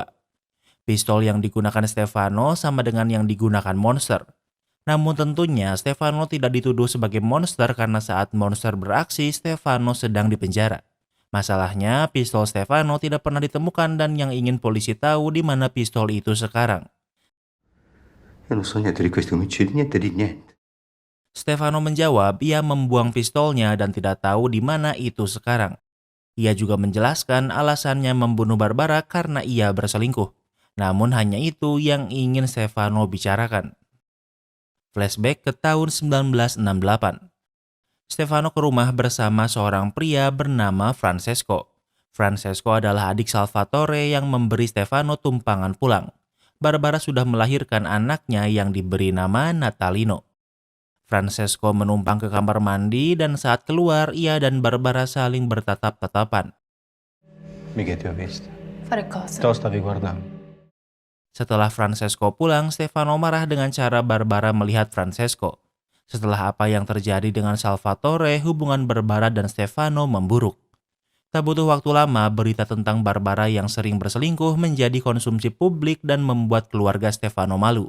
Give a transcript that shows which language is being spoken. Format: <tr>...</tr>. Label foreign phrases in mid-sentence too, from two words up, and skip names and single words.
<id>Pistol yang digunakan Stefano sama dengan yang digunakan monster. Namun tentunya Stefano tidak dituduh sebagai monster karena saat monster beraksi, Stefano sedang dipenjara. Masalahnya, pistol Stefano tidak pernah ditemukan dan yang ingin polisi tahu di mana pistol itu sekarang.</id> <it>Io non so niente di questi omicidi, niente di niente.</it> <id>Stefano menjawab ia membuang pistolnya dan tidak tahu di mana itu sekarang. Ia juga menjelaskan alasannya membunuh Barbara karena ia berselingkuh. Namun hanya itu yang ingin Stefano bicarakan. Flashback ke tahun 1968. Stefano ke rumah bersama seorang pria bernama Francesco. Francesco adalah adik Salvatore yang memberi Stefano tumpangan pulang. Barbara sudah melahirkan anaknya yang diberi nama Natalino. Francesco menumpang ke kamar mandi dan saat keluar ia dan Barbara saling bertatap-tatapan.</id> <it>Mica ti ho visto. Fare cosa? Te lo stavi guardando.</it> <id>Setelah Francesco pulang, Stefano marah dengan cara Barbara melihat Francesco. Setelah apa yang terjadi dengan Salvatore, hubungan Barbara dan Stefano memburuk. Tak butuh waktu lama, berita tentang Barbara yang sering berselingkuh menjadi konsumsi publik dan membuat keluarga Stefano malu.</id>